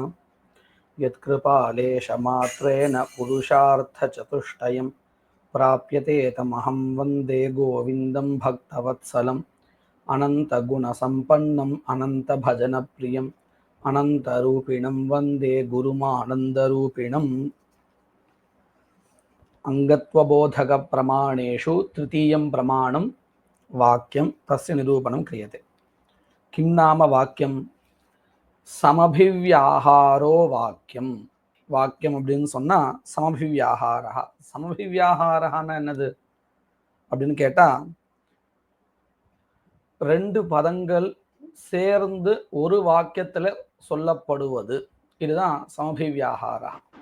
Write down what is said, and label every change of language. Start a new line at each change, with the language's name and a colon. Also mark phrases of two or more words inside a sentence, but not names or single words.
Sanskrit: यत्कृपालेशमात्रेण पुरुषार्थचतुष्टयं प्राप्यते तमहं वन्दे गोविन्दं भक्तवत्सलम् अनन्तगुणसम्पन्नम् अनन्तभजनप्रियम् अनन्तरूपिणं वन्दे गुरुमानन्दरूपिणम्। अङ्गत्वबोधकप्रमाणेषु तृतीयं प्रमाणं वाक्यं तस्य निरूपणं क्रियते। किं नाम वाक्यं? समभिव्याहारो वाक्यம்.
Tamil: வாக்கியம் அப்படின்னு சொன்னா சமபிவியாகாரா. சமபிவியாகாரன்னா என்னது அப்படின்னு கேட்டா, ரெண்டு பதங்கள் சேர்ந்து ஒரு வாக்கியத்துல சொல்லப்படுவது, இதுதான் சமபிவியாகாரா.